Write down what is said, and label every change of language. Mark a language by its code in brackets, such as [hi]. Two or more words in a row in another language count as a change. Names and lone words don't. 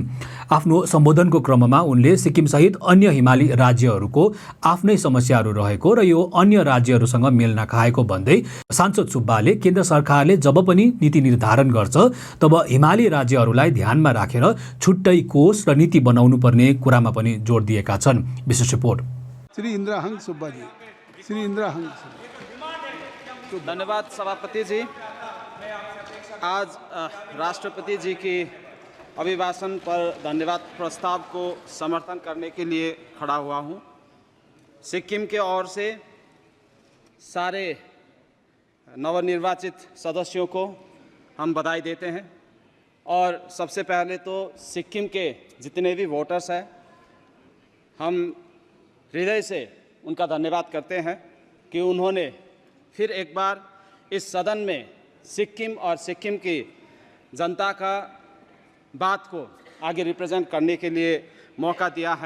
[ne] आफ्नो सम्बोधनको क्रममा उनले सिक्किम सहित अन्य हिमाली राज्यहरूको आफ्नै समस्याहरू रहेको र यो अन्य राज्यहरूसँग मेल नखाएको भन्दै सांसद सुब्बाले केन्द्र सरकारले जब पनि नीति निर्धारण गर्छ तब हिमाली राज्यहरूलाई ध्यानमा राखेर छुट्टै कोष र नीति बनाउनु पर्ने कुरामा पनि जोड दिएका छन्। विशेष रिपोर्ट [hi] श्री इन्द्रहाङ सुब्बा जी। श्री इन्द्रहाङ धन्यवाद सभापति जी। आज राष्ट्रपति जी की अभिभाषण पर धन्यवाद प्रस्ताव को समर्थन करने के लिए खड़ा हुआ हूँ। सिक्किम के ओर से सारे नवनिर्वाचित सदस्यों को हम बधाई देते हैं और सबसे पहले तो सिक्किम के जितने भी वोटर्स हैं हम हृदय से उनका धन्यवाद करते हैं कि उन्होंने फिर एक बार इस सदन में सिक्किम और सिक्किम की जनता का बात को आगे रिप्रेजेंट करने के लिए मौका दिया है।